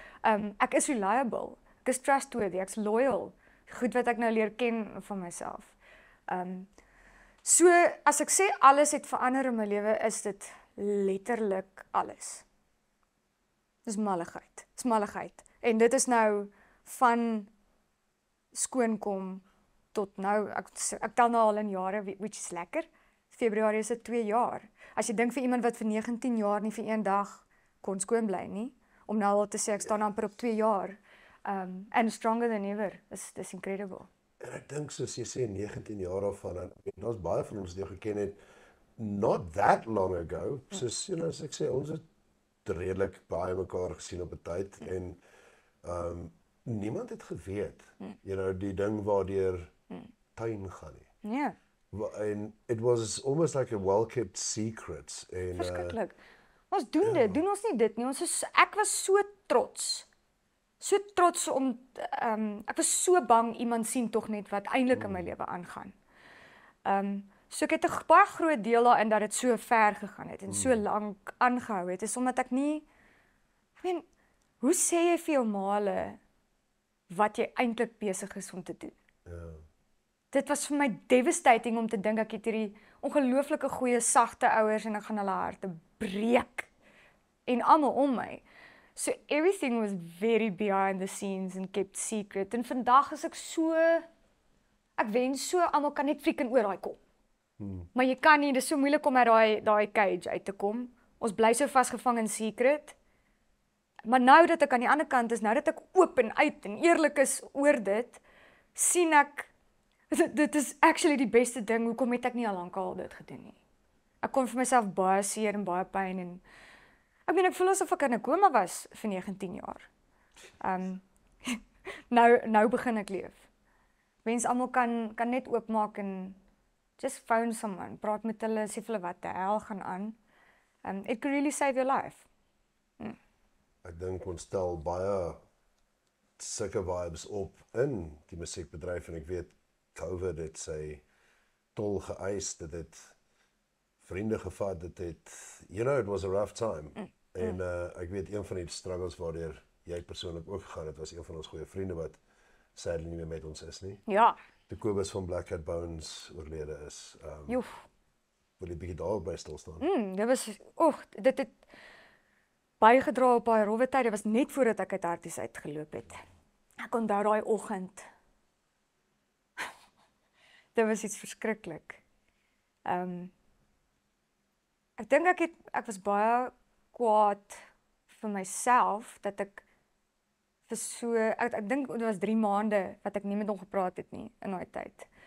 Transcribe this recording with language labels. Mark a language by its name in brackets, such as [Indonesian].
[Afrikaans] Ek is reliable, ek is trustworthy, ek's loyal. Goed wat ek nou leer ken van myself. So as ek sê alles het verander in my lewe, is dit letterlik alles. Dis malligheid. En dit is nou van skoonkom tot nou, ek tel nou al in jare, [English] which is [Afrikaans] lekker. Februarie is dit 2 jaar. As jy dink vir iemand wat vir 19 jaar nie vir een dag kon skoon bly nie, om nou al te sê ek staan amper op 2 jaar, [English] and stronger than ever, [Afrikaans] dis incredible. En ek dink soos jy sê 19 jaar af van, en daar's baie van ons wat jou geken het [English] not that long ago. [Afrikaans] Soos as ek sê ons het redelik baie mekaar gesien op 'n tyd en niemand het geweet. Die ding waardeur tuin gaan nie. Ja. [English] And it was almost like a well-kept secret. [Afrikaans] En verskriklik. Ons doen dit, doen ons nie dit nie. Ek was so trots. So trots om ek was so bang iemand sien tog net wat eintlik in my lewe aangaan. So ek het 'n baie groot deel daarin dat dit so ver gegaan het en so lank aangehou het, is omdat ek nie, hoe sê jy vir jou maale wat jy eintlik besig is om te doen? Ja. Dit was vir my devastating om te dink ek het hierdie ongelooflike goeie sagte ouers en ek gaan hulle harte breek en almal om my. [English] So everything was very behind the scenes and kept secret. [Afrikaans] En vandag is ek wens so almal kan net freaking oor daai kom. Maar jy kan nie, dis so moeilik om uit daai cage uit te kom. Ons bly so vasgevang in secret. Maar nou dat ek aan die ander kant is, nou dat ek oop en uit en eerlik is oor dit, sien ek, dit is actually die beste ding, hoekom het ek nie al lankal dit gedoen nie. Ek kon vir myself baie seer en baie pyn en, ek voel asof ek in 'n koma was vir 19 jaar. Nou begin ek leef. Wens almal kan net oopmaak en [English] just phone someone, [Afrikaans] praat met hulle, sê vir hulle wat die hel gaan aan. [English] It could really save your life. [Afrikaans] Ek dink ons stel baie sulke vibes op in die musiekbedryf en ek weet COVID het sy tol geëis, dit het vriende gevat, dit het, [English] it was a rough time. [Afrikaans] En ek weet een van die struggles waardeur jy persoonlik ook gegaan het, was een van ons goeie vriende wat sadly nie meer met ons is nie. Ja. Die Kobus van Black Cat Bones oorlede is. Wil jy bietjie daarby stil staan? Dit was, dit het bygedra op baie rowwe tyd. Dit was net voordat ek uit Harties uitgeloop het. Ek onthou daai oggend. Dit was iets verskriklik. Ek dink ek was baie kwaad vir myself dat ek vir ek dink dit was 3 maande wat ek nie met hom gepraat het nie in daai tyd.